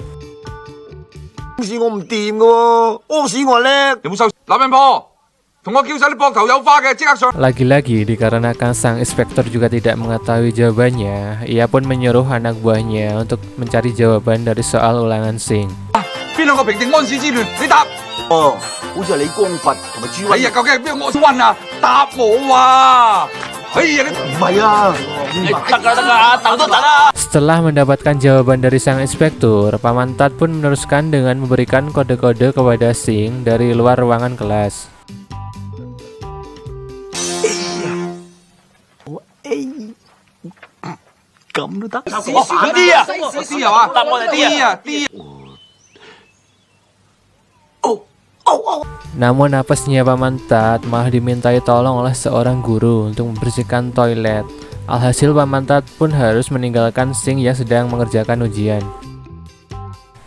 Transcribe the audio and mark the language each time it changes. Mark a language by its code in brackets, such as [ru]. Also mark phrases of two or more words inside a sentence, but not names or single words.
[id] Lagi-lagi dikarenakan sang inspektur juga tidak mengetahui jawabannya, ia pun menyuruh anak buahnya untuk mencari jawaban dari soal ulangan Sing. [yue] 邊兩個平定安史之亂？你答。哦，好似係李光佛同埋朱哎呀，究竟係邊個安啊？答我啊！哎呀，你唔係啊， [id] Setelah mendapatkan jawaban dari sang inspektur, Paman Tat pun meneruskan dengan memberikan kode-kode kepada Sing dari luar ruangan kelas. [yue] 咁都得。啲啊，啲係嘛？答我哋啲啊，啲。 [id] Namun apesnya Paman Tat malah dimintai tolong oleh seorang guru untuk membersihkan toilet. Alhasil Paman Tat pun harus meninggalkan Sing yang sedang mengerjakan ujian.